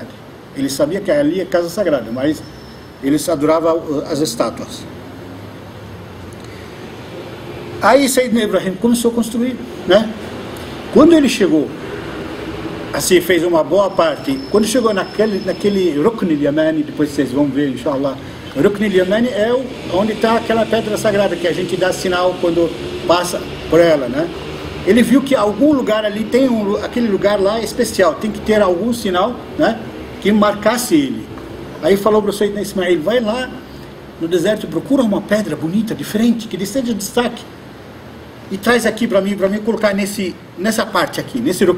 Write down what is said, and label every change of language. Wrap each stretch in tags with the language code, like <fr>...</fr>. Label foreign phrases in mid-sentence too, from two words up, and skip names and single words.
<pt>Eles sabiam que ali é casa sagrada, mas eles adoravam as estátuas. Aí Sayyidina Ibrahim começou a construir, né? Quando ele chegou, assim, fez uma boa parte. Quando chegou naquele Rukn al-Yamani, depois vocês vão ver, inshallah. O Rukn al-Yamani é onde está aquela pedra sagrada que a gente dá sinal quando passa por ela, né? Ele viu que algum lugar ali tem aquele lugar lá especial, tem que ter algum sinal, né, que marcasse ele. Aí falou para o Sayyidina Ismail: vai lá no deserto, procura uma pedra bonita, diferente, que lhe seja destaque, e traz aqui para mim colocar nessa parte aqui, nesse Rukn.</pt>